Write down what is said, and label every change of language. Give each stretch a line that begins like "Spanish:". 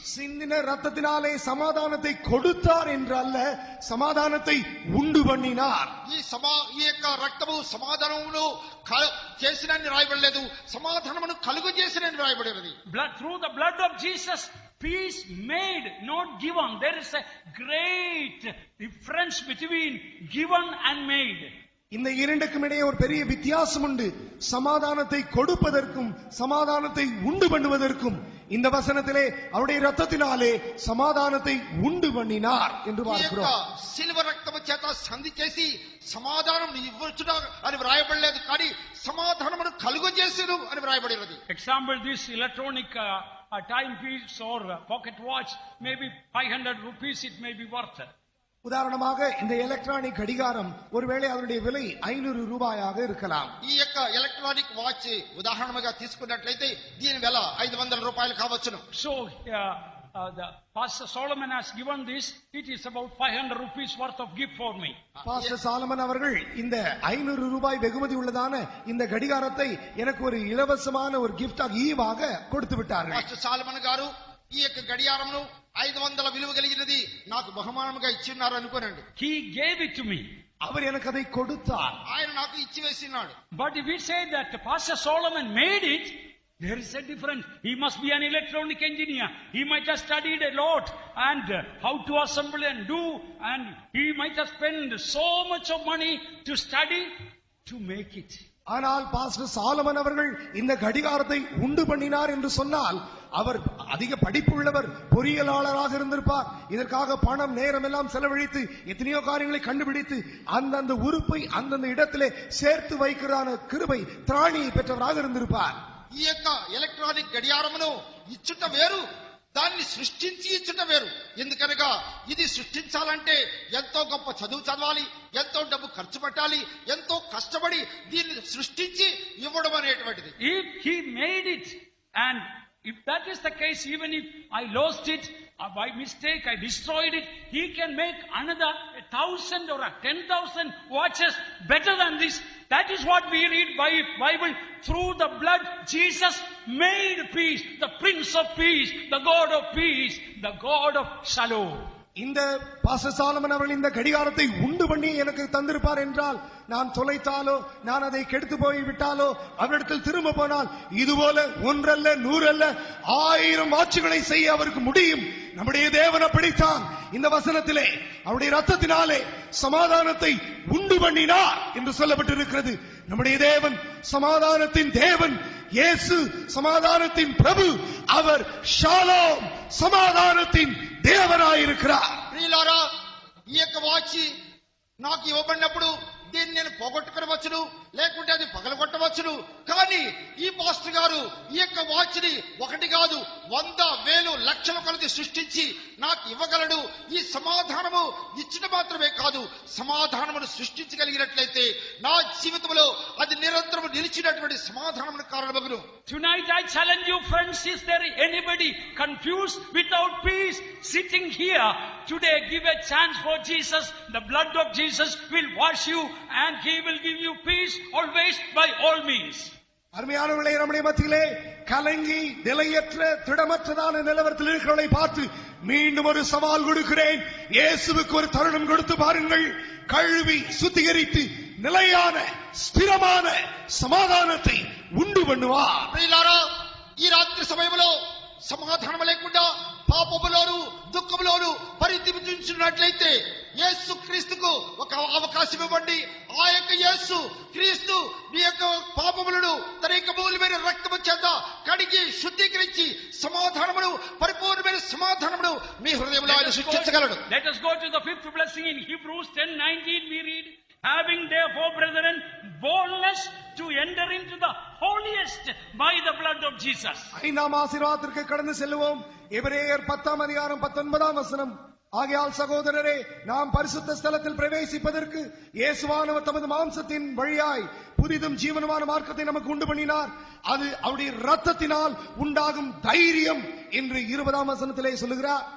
Tamil: சிந்தின இரத்தத்தினாலே சமாதானத்தை கொடுத்தார் என்று அல்ல, சமாதானத்தை உண்டு பண்ணினார்.
Telugu: ఈ యొక్క రక్తము సమాధానమును చేసినని రాయబడలేదు, సమాధానమును కలుగు చేసినని రాయబడినది.
English: Through the blood of Jesus, peace made, not given. There is a great difference between given and made.
Tamil: இந்த இரண்டுக்கும் இடையே ஒரு பெரிய வித்தியாசம் உண்டு. சமாதானத்தை கொடுப்பதற்கும் சமாதானத்தை உண்டு பண்ணுவதற்கும் இந்த வசனத்திலே அவருடைய இரத்தத்தினாலே சமாதானத்தை உண்டு பண்ணினார் என்று பார்க்கிறோம்.
Telugu: సిల్వ రక్తము చేత సంధి చేసి సమాధానం ఇవ్వచ్చుట అని వ్రాయబడలేదు, కానీ సమాధానమును కలుగజేసెను అని వ్రాయబడినది.
English: Example, this electronic timepiece or pocket watch, maybe 500 rupees it may be worth.
Tamil: உதாரணமாக இந்த எலக்ட்ரானிக் கடிகாரம் ஒருவேளை அதனுடைய விலை 500 ரூபாயாக இருக்கலாம்.
Telugu: ఈ యొక్క ఎలక్ట్రానిక్ వాచ్ ఉదాహరణగా తీసుకున్నట్లయితే దీని విల 500 రూపాయలు కావచ్చును.
English: So the Pastor Solomon has given this, it is about 500 rupees worth of gift for me.
Tamil: Pastor Solomon அவர்கள் இந்த 500 ரூபாய் வெகுமதி உள்ளதான இந்த கடிகாரத்தை எனக்கு ஒரு இலவசமான ஒரு கிஃப்டாக ஈவாக கொடுத்து விட்டார்கள்.
Telugu: పాస్టర్ సాలమన్ గారు ఈ యొక్క గడియారమును 500 విలువ కలిగినది నాకు బహుమానముగా ఇచ్చిన్నారు అనుకోనండి.
English: He gave it to me.
Tamil: அவர் எனக்கு அதை கொடுத்தார்.
Telugu: ఆయన నాకు ఇచ్చి వేసినాడు.
English: But if we say that Pastor Solomon made it, there is a difference. He must be an electronic engineer. He might have studied a lot and how to assemble and do, and he might have spent so much of money to study to make it.
Tamil: ஆனால் pastor Solomon அவர்கள் இந்த கடிகாரத்தை உண்டு பண்ணினார் என்று சொன்னால் அவர் அதிக படிப்புள்ளவர், பொறியியலாளராக இருந்திருப்பார். இதற்காக பணம் நேரம் எல்லாம் செலவழித்து எத்தனையோ காரியங்களை கண்டுபிடித்து அந்தந்த உறுப்பை அந்தந்த இடத்திலே சேர்த்து வைக்கிறதான கிருபை திராணியை பெற்றவராக இருந்திருப்பார்.
Telugu: ఈ యొక్క ఎలక్ట్రానిక్ గడియారమును ఇచ్చుట వేరు, దాన్ని సృష్టించి ఇచ్చుట వేరు. ఎందుకనగా ఇది సృష్టించాలంటే ఎంతో గొప్ప చదువు చదవాలి, ఎంతో డబ్బు ఖర్చు పెట్టాలి, ఎంతో కష్టపడి దీన్ని సృష్టించి ఇవ్వడం అనేటువంటిది.
English: If he made it, and if that is the case, even if I lost it or by mistake I destroyed it, he can make another 1,000 or 10,000 watches better than this. That is what we read by Bible. Through the blood, Jesus made peace, the Prince of Peace, the God of peace, the God of Shalom.
Tamil: இந்த pastor Solomon அவர்கள் இந்த கடிகாரத்தை உண்டு பண்ணி எனக்கு தந்திருப்பார் என்றால், நான் தொலைத்தாலோ நான் அதை கெடுத்து போய் விட்டாலோ அவரிடத்தில் திரும்ப போனால் இதுபோல ஒன்றல்ல 100 அல்ல 1000 வாட்சுகளை செய்ய அவருக்கு முடியும். நம்முடைய தேவன் அப்படித்தான். இந்த வசனத்திலே அவருடைய ரத்தத்தினாலே சமாதானத்தை உண்டு பண்ணினார் என்று சொல்லப்பட்டிருக்கிறது. நம்முடைய தேவன் சமாதானத்தின் தேவன், இயேசு சமாதானத்தின் பிரபு, அவர் ஷாலோம் సమాధానத்தின் దేవనాயிருக்கிறார்.
Telugu: ప్రియులారా, ఈ యొక్క వాచి నాకు ఇవ్వబడినప్పుడు దీన్ని నేను పోగొట్టుకునవచ్చును, లేకుంటే అది పగలగొట్టవచ్చును. కానీ ఈ పాస్టర్ గారు ఈ యొక్క వాచ్ని ఒకటి కాదు 100, 1000, లక్షల కొలది సృష్టించి నాకు ఇవ్వగలడు. ఈ సమాధానము ఇచ్చిన మాత్రమే కాదు, సమాధానమును సృష్టించగలిగినట్లయితే నా జీవితంలో అది నిరంతరం నిలిచినటువంటి సమాధానమునకు కారణమగును.
English: Tonight I challenge you, friends, is there anybody confused without peace sitting here today? Give a chance for Jesus. The blood of Jesus will wash you and he will give you peace always by all means.
Tamil: அருமையானவர்களே, நம்முடைய மத்தியிலே கலங்கி நிலையற்ற திடமற்றதான நிலவரத்தில் இருக்கிறவர்களை பார்த்து மீண்டும் ஒரு சவால் கொடுக்கிறேன். இயேசுவுக்கு ஒரு தருணம் கொடுத்து பாருங்கள். கழுவி சுத்திகரித்து நிலையான ஸ்திரமான சமாதானத்தை உண்டு பண்ணுவார்.
Telugu: ప్రియులారా, ఈ రాత్రి సమయంలో సమాధానం లేకుండా పాపములోను దుఃఖములోను పరితపించున్నట్లయితే యేసు క్రీస్తుకు ఒక అవకాశం ఇవ్వండి. ఆ యొక్క యేసు క్రీస్తు మీ యొక్క పాపములను తన యొక్క మూలమైన రక్తము చేత కడిగి శుద్ధీకరించి సమాధానమును, పరిపూర్ణమైన సమాధానమును మీ హృదయంలో ఆయన సృష్టించగలడు.
English: Let us go to the fifth blessing in Hebrews 10:19. We read, having therefore, brethren, boldness to enter into the holiest by the blood of Jesus.
Tamil: ஐந்தாம் ஆசீர்வாதத்திற்கு கடந்து செல்வோம். எபிரேயர் 10:19 ஆகையால் சகோதரரே, நாம் பரிசுத்த ஸ்தலத்தில் பிரவேசிப்பதற்கு இயேசுவானவர் தமது மாம்சத்தின் வழியாய் புதிதும் ஜீவனமான மார்க்கத்தை நமக்கு உண்டு பண்ணினார். அது அவருடைய ரத்தத்தினால் உண்டாகும் தைரியம் என்று 20 சொல்லுகிறார்.